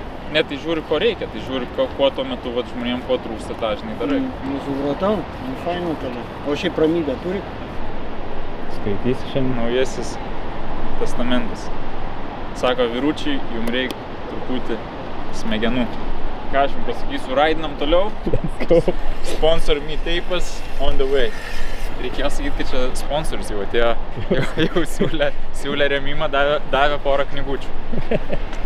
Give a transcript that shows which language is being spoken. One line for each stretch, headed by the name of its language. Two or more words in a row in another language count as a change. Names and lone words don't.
Lithuanian: Ne, tai žiūri, ko reikia, tai žiūri, kuo tuo metu vat, žmonėm ko trūksta, tą žinai darai. Nu, supratau, nu, fainu tada. O šiaip ramybę turi? Skaitysi šiandien. Naujasis testamentas. Sako, vyručiai, jums reikia truputį smegenų. Ką aš jums pasakysiu, raidinam toliau.
English: Sponsor me teipas on the way.
Lithuanian: Reikėjo sakyti, kad čia sponsorius jau atėjo, jau siūlė rėmimą, davė porą knygučių.